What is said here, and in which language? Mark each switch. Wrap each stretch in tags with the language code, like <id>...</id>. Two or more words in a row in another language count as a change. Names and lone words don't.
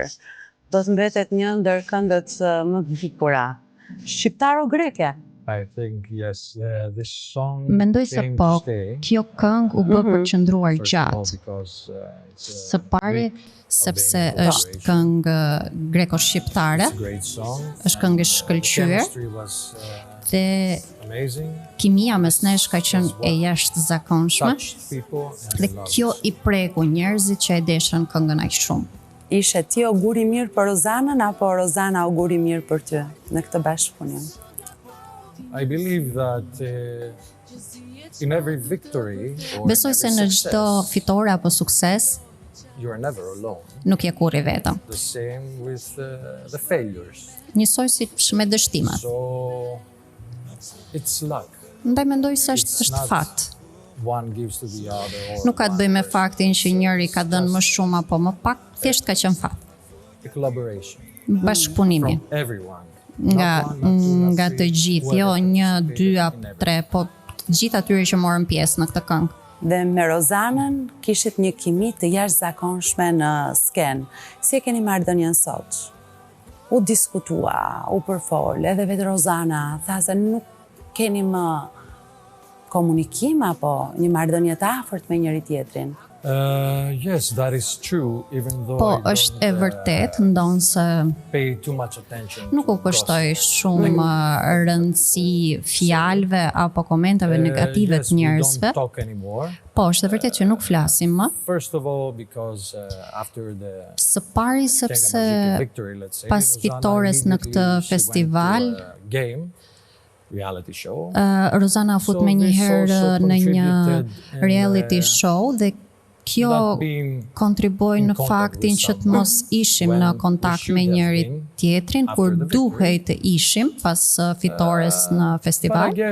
<sq>Do të mbetet një ndër këngët më të bukura. Shqiptaro-greke.</sq> <en>I think yes, this song.</en> <sq>Mendoj se po, kjo këngë u bë për të qëndruar gjatë. Së pari sepse është këngë greko-shqiptare. Është këngë e shkëlqyer. Dhe kimia mes nesh ka qenë e jashtëzakonshme dhe kjo i preku njerëzit që e deshën këngën aq shumë. Ishe ti auguri mirë për Rozanën apo Rozana auguri mirë për ty në këtë bashkëpunim?</sq> <en>I believe that in every victory</en> <sq>Besoj se në çdo fitore apo sukses</sq> <en>you are never alone.</en> <sq>Nuk je kurrë vetëm.</sq> <en>The same with the failures.</en> <sq>Njësoj si me dështimat.</sq> <en>So it's luck.</en> <sq>Ndaj mendoj se është fat.</sq> <en>One gives to the other.</en> <sq>Nuk ka të bëjë me faktin që njëri ka dhënë më shumë apo më pak, thjesht ka qenë fat.</sq> <en>A collaboration.</en> <sq>Bashkëpunimi.</sq> <en>From everyone.</en> <sq>Nga të gjithë, jo 1, 2 apo 3, po të gjithë atyre që morën pjesë në këtë këngë. Dhe me Rozanën kishit një kimi të jashtëzakonshme në skenë. Si e keni marrëdhënien sot? U diskutua, u përfol, edhe vetë Rozana tha se nuk keni më komunikim apo një marrëdhënie të afërt me njëri tjetrin.</sq> <en>Yes, that is true, even though</en> <sq>po, është e vërtet, ndonse nuk u kushtoj shumë rëndësi fjalëve apo komentave negative të njerëzve. Po, është e vërtet që nuk flasim më. Së pari sepse pas fitores në këtë festival, Rozana fut me njëherë në një reality show dhe kjo kontriboi në faktin që të mos ishim në kontakt me njëri tjetrin kur duhej të ishim pas fitores në festival.</sq>